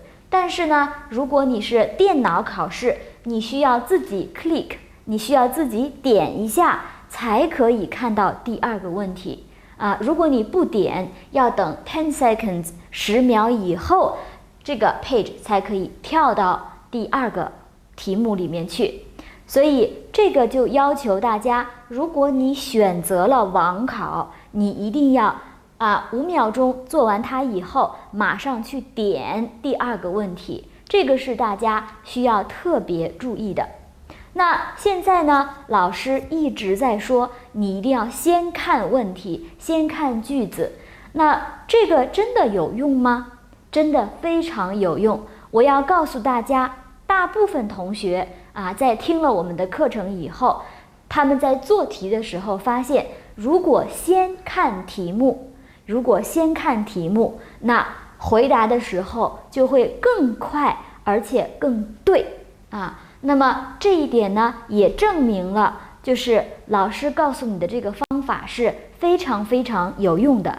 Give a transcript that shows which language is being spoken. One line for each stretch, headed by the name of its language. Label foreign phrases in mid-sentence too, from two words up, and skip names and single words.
Chinese: 但是呢，如果你是電腦考試，你需要自己 click， 你需要自己點一下才可以看到第2個問題如果你不點，要等10 seconds 10秒以後，這個 page 才可以跳到第2個題目裡面去。所以這個就要求大家，如果你選擇了網考，你一定要5秒鐘做完它以後，馬上去點第2個問題。這個是大家需要特別注意的。那現在呢，老師一直在說，你一定要先看問題，先看句子。那這個真的有用嗎？真的非常有用。我要告訴大家，大部分同学在聽了我們的課程以後，他們在做題的時候發現，如果先看題目，那回答的時候就會更快，而且更對那麼這一點呢，也證明了，就是老師告訴你的這個方法是非常非常有用的。